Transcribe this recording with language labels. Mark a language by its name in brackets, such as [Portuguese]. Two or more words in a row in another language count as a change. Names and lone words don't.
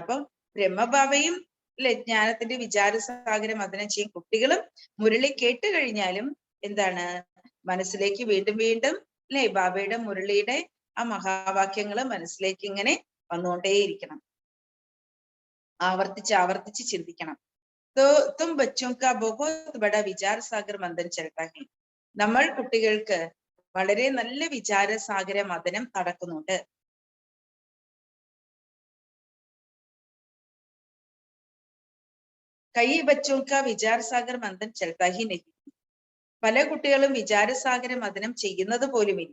[Malayalam] അപ്പൊ ബ്രഹ്മബാബയും അല്ലെ ജ്ഞാനത്തിന്റെ വിചാരസാഗരം മദനം ചെയ്യും. കുട്ടികളും മുരളി കേട്ട് കഴിഞ്ഞാലും എന്താണ് മനസ്സിലേക്ക് വീണ്ടും വീണ്ടും അല്ലെ ബാബയുടെ മുരളിയുടെ ആ മഹാവാക്യങ്ങൾ മനസ്സിലേക്ക് ഇങ്ങനെ വന്നുകൊണ്ടേയിരിക്കണം. ആവർത്തിച്ച് ആവർത്തിച്ച് ചിന്തിക്കണം. [Hindi] तुम बच्चों का बहुत बड़ा विचार सागर मंथन चलता है. [Malayalam] നമ്മൾ കുട്ടികൾക്ക് വളരെ നല്ല വിചാരസാഗര മദനം നടക്കുന്നുണ്ട്. [Hindi] कई बच्चों का विचार सागर मंथन चलता ही नहीं. [Malayalam] പല കുട്ടികളും വിചാരസാഗര മഥനം ചെയ്യുന്നത് പോലുമില്ല.